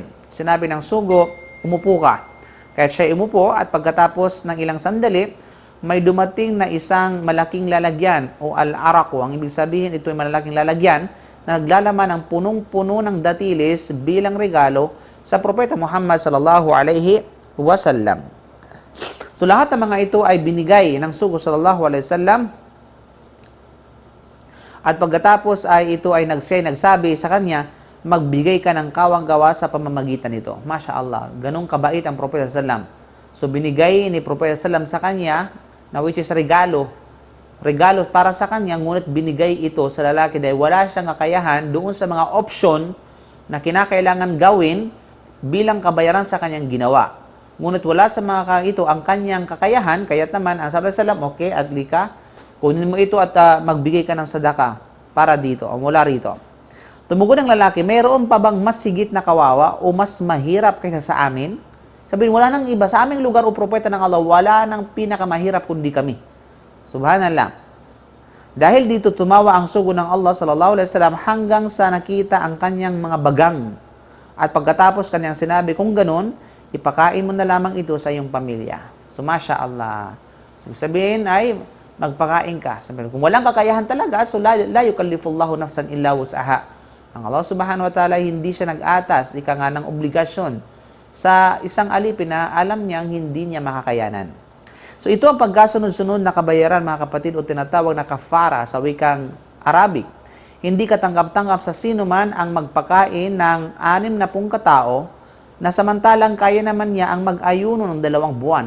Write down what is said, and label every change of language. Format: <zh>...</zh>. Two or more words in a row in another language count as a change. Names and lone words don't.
<tl>Sinabi ng sugo, umupo ka. Kaya siya umupo at pagkatapos ng ilang sandali, may dumating na isang malaking lalagyan o al-arako. Ang ibig sabihin, ito ay malaking lalagyan na naglalaman ng punong-puno ng datilis bilang regalo sa Propeta Muhammad</tl> <ar>صلى الله عليه وسلم.</ar> <tl>So lahat ng mga ito ay binigay ng sugo</tl> <ar>صلى الله عليه وسلم.</ar> <tl>At pagkatapos ay ito ay nagsabi sa kanya, magbigay ka ng kawang-gawa sa pamamagitan nito.</tl> <ar>ما شاء الله,</ar> <tl>ganun kabait ang Propeta sallam. So binigay ni Propeta sallam sa kanya, na</tl> <en>which is</en> <tl>regalo para sa kanya, ngunit binigay ito sa lalaki dahil wala siyang kakayahan doon sa mga option na kinakailangan gawin bilang kabayaran sa kanyang ginawa. Ngunit wala sa mga ito ang kanyang kakayahan, kaya't naman, ang sabi sallam, okay, adli ka, kunin mo ito at magbigay ka ng sadaka para dito, o mula rito. Tumugon ng lalaki, mayroon pa bang mas sigit na kawawa o mas mahirap kaysa sa amin? Sabihin, wala nang iba. Sa aming lugar o propeta ng Allah, wala nang pinakamahirap kundi kami. Subhanallah. Dahil dito tumawa ang sugo ng Allah</tl> <ar>صلى الله عليه وسلم</ar> <tl>hanggang sa nakita ang kanyang mga bagang. At pagkatapos kanyang sinabi, kung ganun, ipakain mo na lamang ito sa iyong pamilya. So,</tl> <ar>ما شاء الله.</ar> <tl>Sabihin ay, magpakain ka. Sabihin, kung walang kakayahan talaga, so</tl> <ar>لا يكلف الله نفسا إلا وسعها.</ar> <tl>Ang Allah</tl> <ar>سبحانه وتعالى,</ar> <tl>hindi siya nag-atas, ika nga ng obligasyon sa isang alipin na alam niyang hindi niya makakayanan. So, ito ang pagkasunod-sunod na kabayaran, mga kapatid, o tinatawag na kafara sa wikang Arabic. Hindi katanggap-tanggap sa sino man ang magpakain ng 60 katao na samantalang kaya naman niya ang mag-ayuno ng 2 buwan.</tl>